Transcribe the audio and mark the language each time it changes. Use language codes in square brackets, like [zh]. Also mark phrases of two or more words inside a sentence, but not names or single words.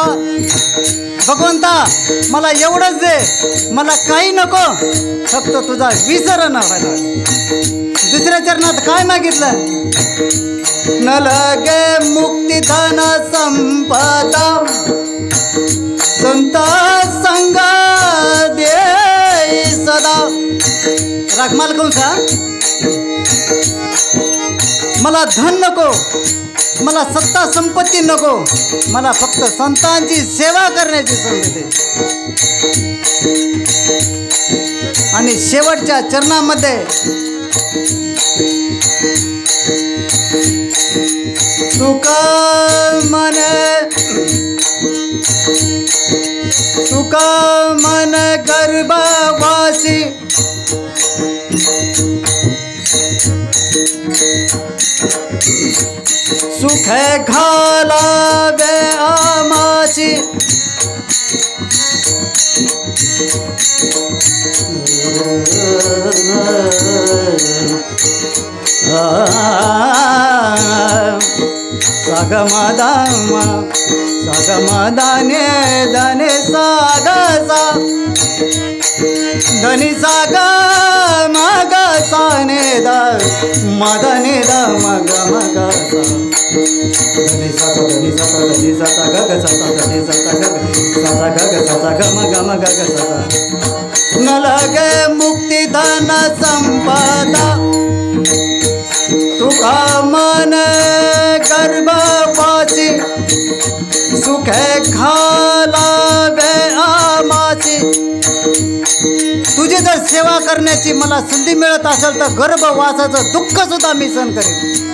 [mr] भगवंता मला एवढंच दे, मला काही नको, फक्त तुझा विसरण व्हायला. दुसऱ्या चरणात काय मागितलं, न लगे मुक्ती धन संपदा संत संग दे सदा. रागमाल कंसा, मला धन नको, मला सत्ता संपत्ती नको, मला फक्त संतांची सेवा करण्याची संधी दे. आणि शेवटच्या चरणामध्ये तुका मन गर्भवासी सुख घालावे आमाची. सागमादामा सागमादाने दाने सागसा धनी सागा मग साने दा मदने दा मग मग सा. धनी साता धनी साता धनी साता गग साता धनी साता गग साता गग साता गम गम गग साता. न लगे मुक्ती धन संपदा तुका मन गर्भवासी सुखे घालावे आमाची. तुझी जर सेवा करण्याची मला संधी मिळत असेल तर गर्भवासाचं दुःख सुद्धा मी सहन करेन.